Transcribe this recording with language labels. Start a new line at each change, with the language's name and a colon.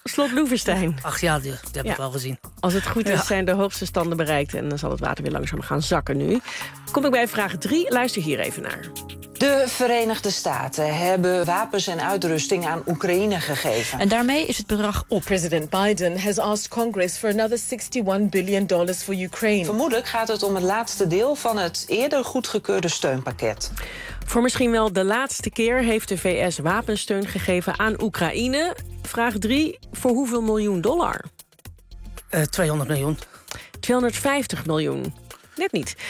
Dutch: Slot Loevestein. Ach ja, die heb ik wel gezien. Als het goed is, zijn de hoogste standen bereikt en dan zal het water weer langzaam gaan zakken nu. Kom ik bij vraag 3. Luister hier even naar. De Verenigde Staten hebben wapens en uitrusting aan Oekraïne gegeven. En daarmee is het bedrag op.
English: President Biden has asked Congress for another $61 billion for Ukraine.
Dutch: Vermoedelijk gaat het om het laatste deel van het eerder goedgekeurde steunpakket. Voor misschien wel de laatste keer heeft de VS wapensteun gegeven aan Oekraïne. Vraag 3. Voor hoeveel miljoen dollar? 200 miljoen. 250 miljoen. Net niet.